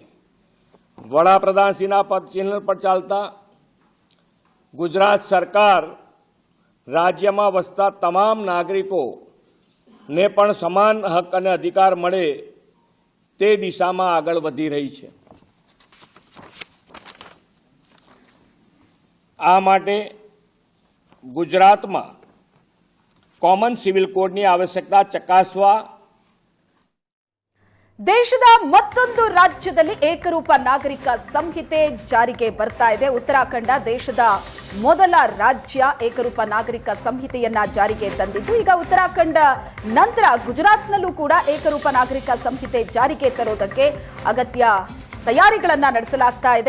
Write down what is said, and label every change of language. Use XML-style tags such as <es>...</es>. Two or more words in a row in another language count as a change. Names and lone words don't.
<gu>વડાપ્રધાનશ્રીના પદચિહ્ન પર ચાલતા ગુજરાત સરકાર રાજ્યમાં વસતા તમામ નાગરિકોને પણ સમાન હક અને અધિકાર મળે તે દિશામાં આગળ વધી રહી છે. આ માટે ગુજરાતમાં કોમન સિવિલ કોડની આવશ્યકતા ચકાસવા</gu> <kn>ದೇಶದ ಮತ್ತೊಂದು ರಾಜ್ಯದಲ್ಲಿ ಏಕರೂಪ ನಾಗರಿಕ ಸಂಹಿತೆ ಜಾರಿಗೆ ಬರ್ತಾ ಇದೆ. ಉತ್ತರಾಖಂಡ ದೇಶದ ಮೊದಲ ರಾಜ್ಯ ಏಕರೂಪ ನಾಗರಿಕ ಸಂಹಿತೆಯನ್ನ ಜಾರಿಗೆ ತಂದಿದ್ದು, ಈಗ ಉತ್ತರಾಖಂಡ ನಂತರ ಗುಜರಾತ್ನಲ್ಲೂ ಕೂಡ ಏಕರೂಪ ನಾಗರಿಕ ಸಂಹಿತೆ ಜಾರಿಗೆ ತರೋದಕ್ಕೆ ಅಗತ್ಯ ತಯಾರಿಗಳನ್ನ ನಡೆಸಲಾಗ್ತಾ ಇದೆ.</kn>